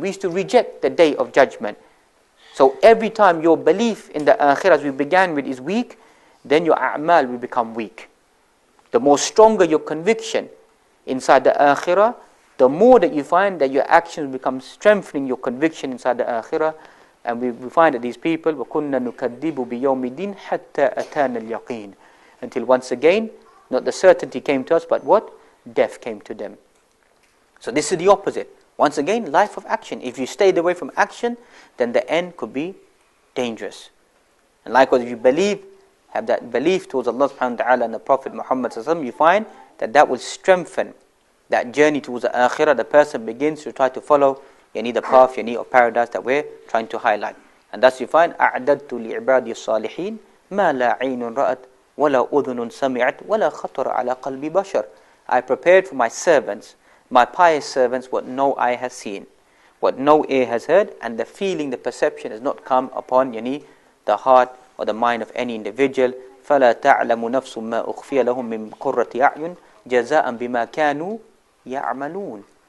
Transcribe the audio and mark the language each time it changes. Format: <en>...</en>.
<en>We used to reject the day of judgment. So every time your belief in the akhirah, as we began with, is weak, then your a'mal will become weak. The more stronger your conviction inside the akhirah, the more that you find that your actions become strengthening your conviction inside the akhirah. And we find that these people,</en> <ar>وَكُنَّا نُكَذِّبُ بِيَوْمِ الدِّينِ حَتَّى أَتَانَا الْيَقِينَ.</ar> <en>Until once again, not the certainty came to us, but what? Death came to them. So this is the opposite. Once again, life of action. If you stayed away from action, then the end could be dangerous. And likewise, if you believe, have that belief towards Allah subhanahu wa ta'ala and the Prophet Muhammad sallallahu alaihi wasallam, you find that that will strengthen that journey towards the akhirah. The person begins to try to follow the path of paradise that we're trying to highlight. And thus you find</en> <ar>أَعْدَدْتُ لِعِبَادِي الصَّالِحِينَ مَا لَا عَيْنٌ رَأَتْ وَلَا أُذُنٌ سَمِعَتْ وَلَا خَطَرَ عَلَى قَلْبِ بَشَرٍ.</ar> <en>I prepared for my servants, my pious servants, what no eye has seen, what no ear has heard, and the feeling, the perception has not come upon the heart or the mind of any individual.</en> <ar>فَلَا تَعْلَمُ نَفْسٌ مَا أُخْفِيَ لَهُم مِّن قُرَّةِ أَعْيُنٍ جَزَاءً بِمَا كَانُوا يَعْمَلُونَ.</ar>